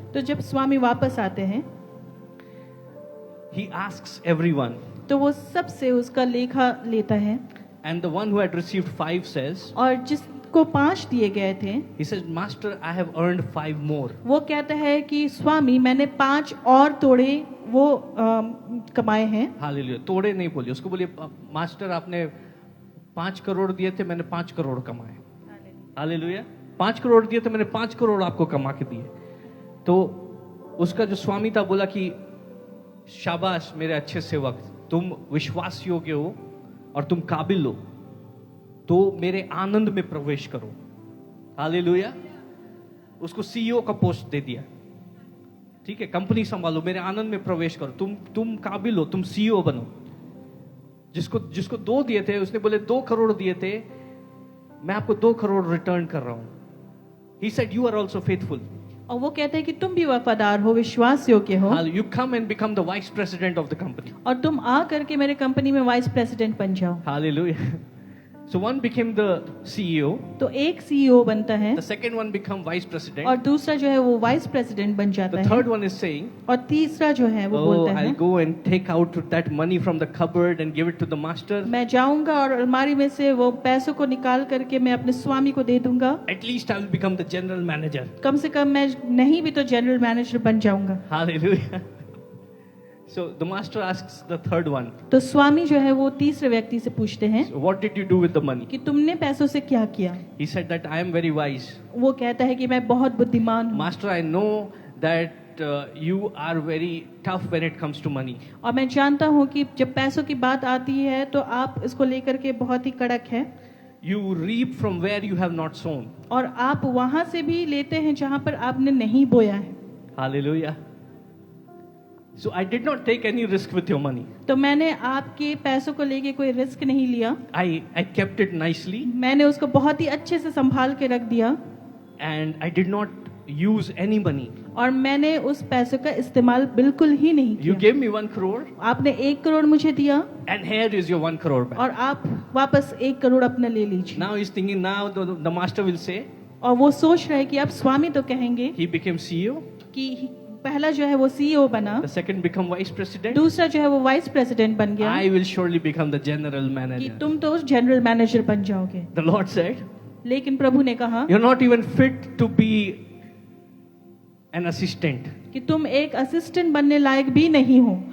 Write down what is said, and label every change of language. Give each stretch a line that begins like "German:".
Hindi: तो जब स्वामी वापस आते हैं
English: he asks everyone,
Hindi: तो वो सबसे उसका लेखा लेता है
English: and the one who had received 5 says,
Hindi: और जिसको 5 दिए गए थे
English: he says, Master, I have earned 5 more.
Hindi: वो कहता है कि स्वामी मैंने 5 और तोड़े वो कमाए हैं।
English: Hallelujah.
Hindi: तोड़े नहीं बोलिए, उसको बोलिए मास्टर आपने 5 करोड़ दिए थे, मैंने 5 करोड़ कमाए.
English: Hallelujah.
Hindi: 5 करोड़ दिए थे, मैंने 5 करोड़ आपको कमा के दिए. तो उसका जो स्वामी था बोला कि शाबाश मेरे अच्छे सेवक, तुम विश्वास योग्य हो और तुम काबिल हो, तो मेरे आनंद में प्रवेश करो. हालेलुया. उसको सीईओ का पोस्ट दे दिया. ठीक है, कंपनी संभालो, मेरे आनंद में प्रवेश करो. तुम काबिल हो, तुम सीईओ बनो. जिसको 2 दिए थे उसने बोले 2 करोड़ दिए थे, मैं आपको 2 करोड़ रिटर्न कर रहा हूं.
English: He said, you are also faithful.
Hindi: और वो कहते हैं कि तुम भी वफादार हो, विश्वास योग्य हो
English: You come and become the vice president of the company.
Hindi: और तुम आ करके मेरे कंपनी में वाइस प्रेसिडेंट बन जाओ।
English: Hallelujah. So one became the CEO.
Hindi: तो एक सीईओ बनता है
English: The second one become vice president.
Hindi: और दूसरा जो है वो वाइस प्रेसिडेंट बन जाता
English: The
Hindi: है
English: third one is saying,
Hindi: और तीसरा जो है वो oh, बोलता है
English: I'll go and take out that money from the cupboard and give it to the master.
Hindi: मैं जाऊंगा और अलमारी में से वो पैसों को निकाल करके मैं अपने स्वामी को दे दूंगा।
English: At least I will become the general manager.
Hindi: कम से कम मैं नहीं भी तो जनरल मैनेजर बन जाऊंगा।
English: Hallelujah. So the master asks the third one,
Hindi: तो स्वामी जो है वो तीसरे व्यक्ति से पूछते हैं
English: so what did you do with the money?
Hindi: कि तुमने पैसों से क्या किया।
English: He said that I am very wise.
Hindi: वो कहता है कि मैं बहुत बुद्धिमान हूँ
English: Master, I know that you are very tough when it comes to money.
Hindi: और मैं जानता हूँ कि जब पैसों की बात आती है तो आप इसको लेकर के बहुत ही कड़क है
English: You reap from where you have not sown.
Hindi: और आप वहां से भी लेते हैं जहां पर आपने नहीं बोया है।
English: Hallelujah. So I did not take any risk with your money.
Hindi: तो मैंने आपके पैसों को लेके कोई रिस्क नहीं लिया।
English: I kept it nicely
Hindi: मैंने उसको बहुत ही अच्छे से संभाल के रख दिया
English: and I did not use any money.
Hindi: और मैंने उस पैसों का इस्तेमाल बिल्कुल ही नहीं
English: You
Hindi: किया।
English: gave me 1 crore
Hindi: आपने 1 करोड़ मुझे दिया
English: and here is your 1 crore back.
Hindi: और आप वापस 1 करोड़ अपना ले लीजिए।
English: Now he's thinking, now the master will say,
Hindi: और वो सोच रहे हैं कि अब स्वामी तो कहेंगे
English: he became CEO,
Hindi: कि पहला जो है वो सीईओ बना,
English: the second become vice president.
Hindi: दूसरा जो है वो वाइस प्रेसिडेंट बन गया
English: I will surely become the general
Hindi: कि
English: manager.
Hindi: तुम तो जनरल मैनेजर बन जाओगे।
English: The Lord said,
Hindi: लेकिन प्रभु ने कहा
English: you're not even fit to be an assistant.
Hindi: कि तुम एक असिस्टेंट बनने लायक भी नहीं हो